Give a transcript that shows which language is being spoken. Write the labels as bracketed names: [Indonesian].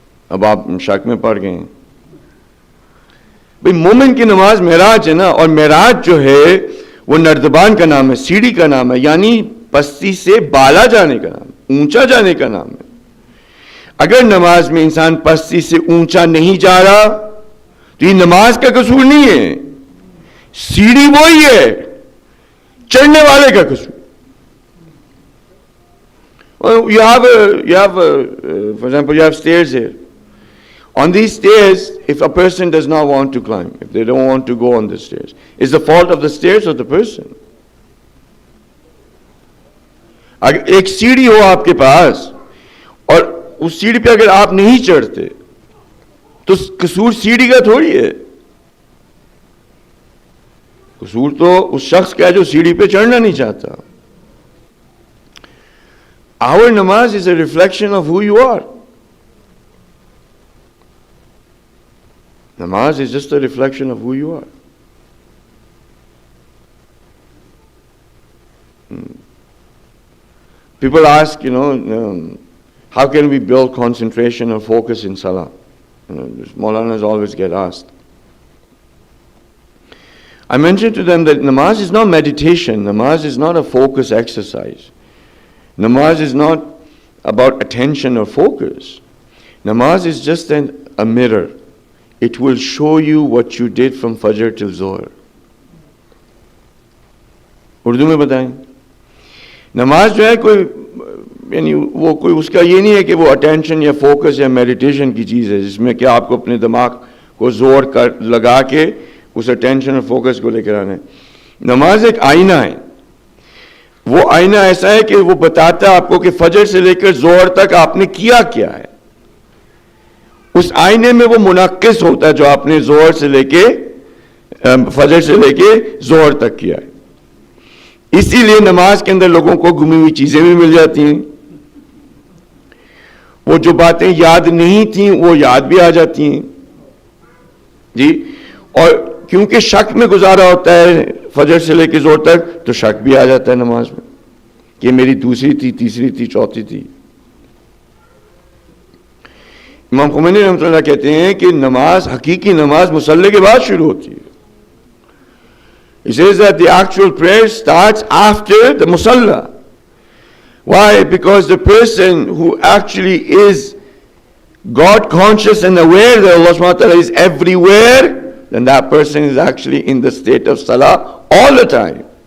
[Urdu] اب آپ شک میں پڑ گئے ہیں. بھئی مومن کی نماز معراج ہے نا، اور معراج جو ہے وہ نردبان کا نام ہے، سیڑھی کا نام ہے، یعنی پستی سے بالا جانے کا نام، اونچا جانے کا نام ہے. اگر نماز میں انسان پستی سے اونچا نہیں جا رہا تو یہ نماز کا قصور نہیں ہے، سیڑھی وہی ہے، چڑھنے والے کا قصور. [English] You have, for example, you have stairs here. On these stairs, if a person does not want to climb, if they don't want to go on the stairs, is the fault of the stairs or the person? اگر ایک سیڑھی ہو آپ کے پاس اور اس سیڑھی پہ اگر آپ نہیں چڑھتے تو قصور سیڑھی کا تھوڑی ہے، قصور تو اس شخص کا ہے جو سیڑھی پہ چڑھنا نہیں چاہتا. Our namaz is a reflection of who you are. Namaz is just a reflection of who you are. People ask, how can we build concentration or focus in salah? Molanas always get asked. I mentioned to them that namaz is not meditation. Namaz is not a focus exercise. Namaz is not about attention or focus. Namaz is just a mirror. It will show you what you did from Fajr till Zohar. [Urdu] Urdu میں بتائیں. نماز جو ہے یعنی وہ کوئی اس کا یہ نہیں ہے کہ وہ اٹینشن یا فوکس یا میڈیٹیشن کی چیز ہے جس میں کہ آپ کو اپنے دماغ کو زور لگا کے اس اٹینشن اور فوکس کو لے کر آنا ہے. نماز ایک آئینہ ہے. وہ آئینہ ایسا ہے کہ وہ بتاتا ہے آپ کو کہ فجر سے لے کر ظہر تک آپ نے کیا ہے. اس آئینے میں وہ منعکس ہوتا ہے جو آپ نے ظہر سے لے کے فجر سے لے کے ظہر تک کیا ہے. اسی لیے نماز کے اندر لوگوں کو گمی ہوئی چیزیں بھی مل جاتی ہیں. وہ جو باتیں یاد نہیں تھیں وہ یاد بھی آ جاتی ہیں. جی. اور کیونکہ شک میں گزارا ہوتا ہے فجر سے لے کے زور تک, تو شک بھی آ جاتا ہے نماز میں کہ میری دوسری تھی, تیسری تھی, چوتھی تھی. امام خمینی رحمۃ اللہ کہتے ہیں کہ نماز, حقیقی نماز مصلی کے بعد شروع ہوتی ہے. [English] He says that the actual prayer starts after the musalla. Why? Because the person who actually is God conscious and aware that Allah subhanahu wa ta'ala is everywhere, then that person is actually in the state of salah all the time.